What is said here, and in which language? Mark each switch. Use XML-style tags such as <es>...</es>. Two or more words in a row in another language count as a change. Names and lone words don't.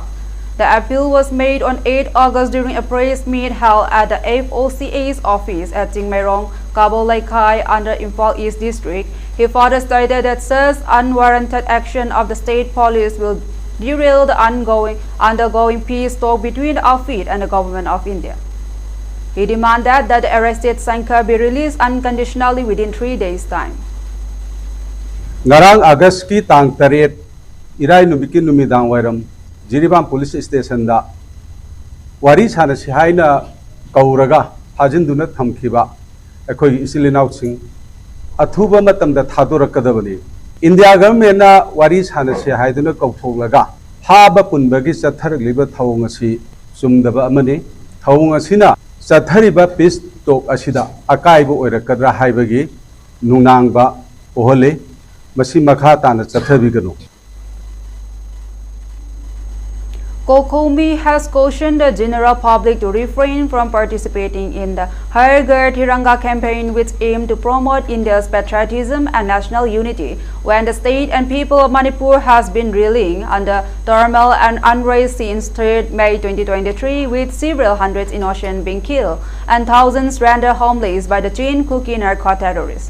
<en>The appeal was made on 8 August during a press meet held at the FOCA's office at Tingmairong, Kabul Laikai under Imphal East District. He further stated that such unwarranted action of the state police will derail the undergoing peace talk between the outfit and the government of India. He demanded that the arrested Sankar be released unconditionally within 3 days' time.</en> <mni>Ngarang August ki tang taret irai nubikin numidang wairam Jiribam police station da wari sana sihaina kauraga hajinduna thamkiba akhoi isilinau sing athuba matam da thadorakadabani India government na wari sana sihaiduna kauthoklaga haba punbagi chatharliba thawng asi sumdaba amani thawng asina Sathariba</mni> <en>peace talk</en> <mni>asida akaibo oirakadra haibagi nunangba ohole masi makha tana chathabiganu.</mni> <en>Kokomi has cautioned the general public to refrain from participating in the Har Ghar Tiranga campaign, which aimed to promote India's patriotism and national unity, when the state and people of Manipur has been reeling under turmoil and unrest since 3rd May 2023, with several hundreds innocent being killed and thousands rendered homeless by the chain Kuki narco-terrorists.</en>